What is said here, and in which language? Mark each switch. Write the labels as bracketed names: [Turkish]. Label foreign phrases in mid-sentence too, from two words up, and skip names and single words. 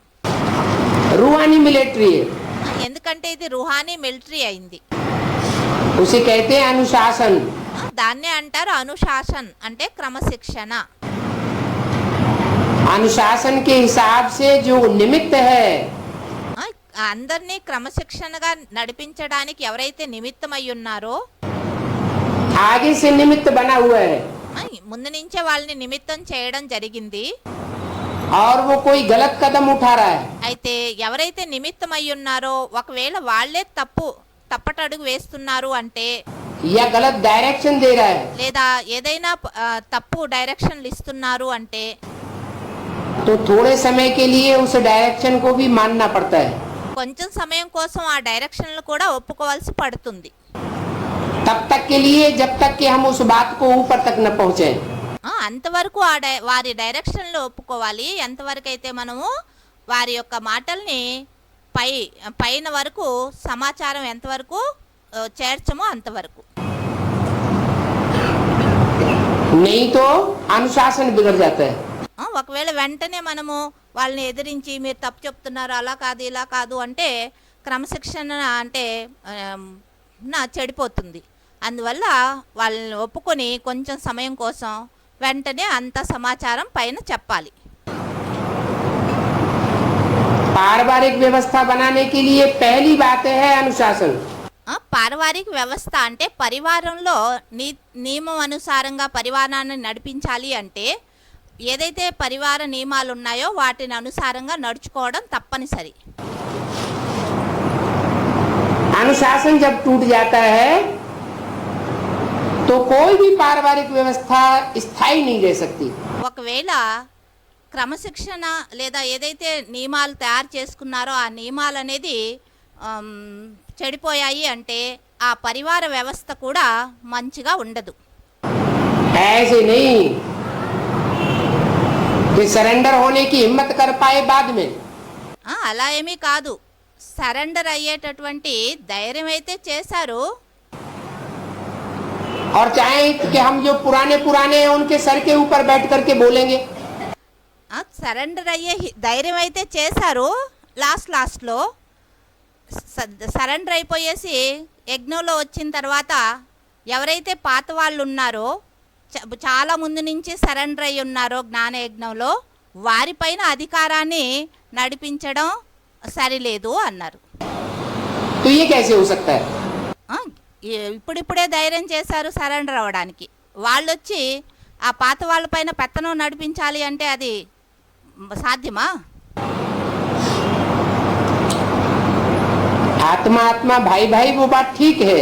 [Hindi] रूहानी मिलिट्री है, [Telugu] ఎందుకంటే ఇది రుహానీ మిలిటరీ అయింది, [Hindi] उसे कहते हैं अनुशासन। [Telugu] దాన్నే అంటారు అనుశాసన్ అంటే క్రమశిక్షణ. [Hindi] अनुशासन के हिसाब से जो निमित्त है, [Telugu] అందరినీ క్రమశిక్షణగా నడిపించడానికి ఎవరైతే నిమిత్తమై ఉన్నారో, [Hindi] आगे से निमित्त बना हुआ है, [Telugu] ముందు నుంచే వాళ్ళని నిమిత్తం చేయడం జరిగింది. [Hindi] और वो कोई गलत कदम उठा रहा है, [Telugu] అయితే ఎవరైతే నిమిత్తమై ఉన్నారో ఒకవేళ వాళ్ళే తప్పటడుగు వేస్తున్నారు అంటే, [Hindi] या गलत डायरेक्शन दे रहा है, [Telugu] లేదా ఏదైనా తప్పు డైరెక్షన్లు ఇస్తున్నారు అంటే, [Hindi] तो थोड़े समय के लिए उस डायरेक्शन को भी मानना पड़ता है। [Telugu] కొంచెం సమయం కోసం ఆ డైరెక్షన్లు కూడా ఒప్పుకోవాల్సి పడుతుంది. [Hindi] तब तक के लिए जब तक कि हम उस बात को ऊपर तक न पहुंचे। [Telugu] అంతవరకు వారి డైరెక్షన్లు ఒప్పుకోవాలి. ఎంతవరకు అయితే మనము వారి యొక్క మాటల్ని పైన వరకు సమాచారం ఎంతవరకు చేర్చమో అంతవరకు. [Hindi] नहीं तो अनुशासन बिगड़ जाता है। [Telugu] ఒకవేళ వెంటనే మనము వాళ్ళని ఎదిరించి మీరు తప్పు చెప్తున్నారు, అలా కాదు ఇలా కాదు అంటే క్రమశిక్షణ అంటే చెడిపోతుంది. అందువల్ల వాళ్ళని ఒప్పుకొని కొంచెం సమయం కోసం వెంటనే అంత సమాచారం పైన చెప్పాలి. [Hindi] पारिवारिक व्यवस्था बनाने के लिए पहली बात है अनुशासन। [Telugu] పారివారిక వ్యవస్థ అంటే పరివారంలో నియమం అనుసారంగా పరివారాన్ని నడిపించాలి అంటే ఏదైతే పరివార నియమాలు ఉన్నాయో వాటిని అనుసారంగా నడుచుకోవడం తప్పనిసరి. [Hindi] अनुशासन जब टूट जाता है तो कोई भी पारिवारिक व्यवस्था स्थायी नहीं रह सकती। [Telugu] ఒకవేళ క్రమశిక్షణ లేదా ఏదైతే నియమాలు తయారు చేసుకున్నారో ఆ నియమాలు అనేది చెడిపోయాయి అంటే ఆ పరివార వ్యవస్థ కూడా మంచిగా ఉండదు. [Hindi] ऐसे नहीं कि सरेंडर होने की हिम्मत कर पाए बाद में. [Telugu] అలా ఏమీ కాదు, సరెండర్ అయ్యేటటువంటి ధైర్యం అయితే చేశారు. [Hindi] और चाहे कि हम जो पुराने हैं उनके सर के ऊपर बैठ करके बोलेंगे. [Telugu] సరెండర్ అయ్యే ధైర్యం అయితే చేశారు. లాస్ట్లో సరెండర్ అయిపోయేసి యజ్ఞంలో వచ్చిన తర్వాత ఎవరైతే పాత వాళ్ళు ఉన్నారో, చాలా ముందు నుంచి సరెండర్ అయి ఉన్నారో జ్ఞానయజ్ఞంలో, వారిపైన అధికారాన్ని నడిపించడం సరిలేదు అన్నారు. [Hindi] तो ये कैसे हो सकता है? [Telugu] ఇప్పుడిప్పుడే ధైర్యం చేశారు సరెండర్ అవ్వడానికి. వాళ్ళు వచ్చి ఆ పాత వాళ్ళపైన పెత్తనం నడిపించాలి అంటే అది సాధ్యమా? [Hindi] आत्मा आत्मा भाई भाई वो बात ठीक है.